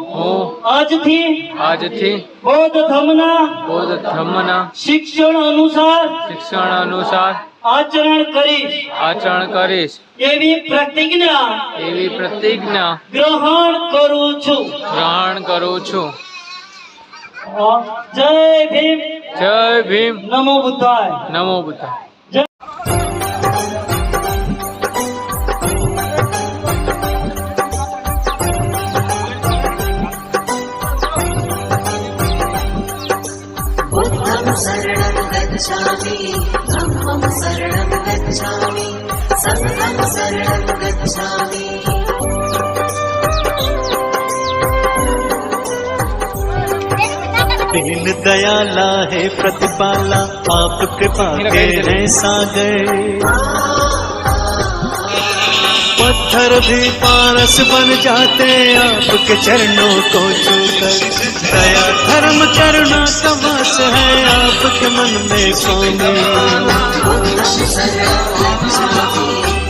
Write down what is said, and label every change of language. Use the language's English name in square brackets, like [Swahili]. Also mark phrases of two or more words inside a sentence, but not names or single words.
[Gujarati] આજથી બૌદ્ધ ધર્મના શિક્ષણ અનુસાર આચરણ કરીશ એવી પ્રતિજ્ઞા ગ્રહણ કરું છું જય ભીમ નમો બુદ્ધાય [Pali] शरणं गच्छामि धम्मं शरणं गच्छामि संघं शरणं गच्छामि [Hindi] दीन दयाला है प्रतिपाला आप कृपा के हैं सागर पत्थर भी पारस बन जाते आपके चरणों को छूकर। दया धर्म करुणा का वास है आपके मन में स्वामी। [Pali] बुद्धं शरणं गच्छामि